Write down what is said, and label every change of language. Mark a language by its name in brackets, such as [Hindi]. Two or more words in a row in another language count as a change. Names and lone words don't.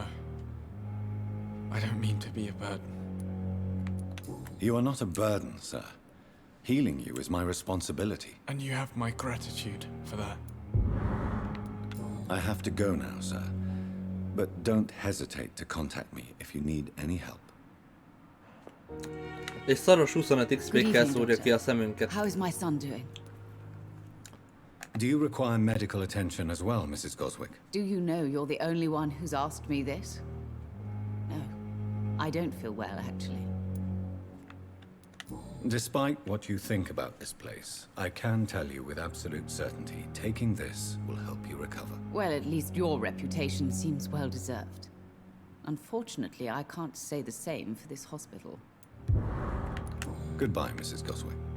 [English] I don't mean to be a burden. You are not a burden, sir. Healing you is my responsibility. And you have my gratitude for that. I have to go now, sir. But don't hesitate to contact me if you need any help. [Hungarian] És szaros 25 XP-kkel szúrja ki a szemünket. [English] How is my son doing? Do you require medical attention as well, Mrs. Goswick? Do you know you're the only one who's asked me this? No. I don't feel well, actually. Despite what you think about this place, I can tell you with absolute certainty, taking this will help you recover. Well, at least your reputation seems well deserved. Unfortunately, I can't say the same for this hospital. Goodbye, Mrs. Goswick.